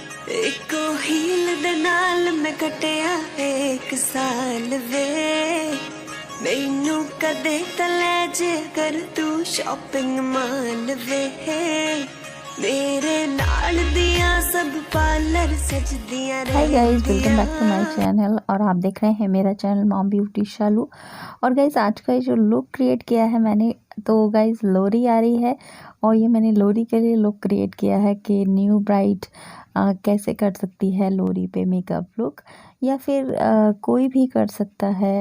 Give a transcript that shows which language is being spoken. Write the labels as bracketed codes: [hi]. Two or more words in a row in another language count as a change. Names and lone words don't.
[pa] ਇਕੋ ਹੀਲ ਦੇ ਨਾਲ ਮੈਂ ਕੱਟਿਆ 1 ਸਾਲ ਵੇ ਮੈਨੂੰ ਕਦੇ ਤਲੇ ਜੇ ਕਰ ਤੂੰ [en] shopping mall [pa] ਵੇ ਮੇਰੇ ਨਾਲ ਦੀਆਂ ਸਭ ਪਾਰਲਰ ਸਜਦੀਆਂ [en] Hi guys, welcome back to my channel. [hi] और आप देख रहे हैं मेरा चैनल मॉम ब्यूटी शालू। और गाइस, आज का जो [en] look create [hi] किया है मैंने, तो गाइस लोरी आ रही है और ये मैंने लोरी के लिए [en] look create [hi] किया है कि [en] new bride [hi] कैसे कर सकती है लोरी पे [en] makeup look, [hi] या फिर कोई भी कर सकता है।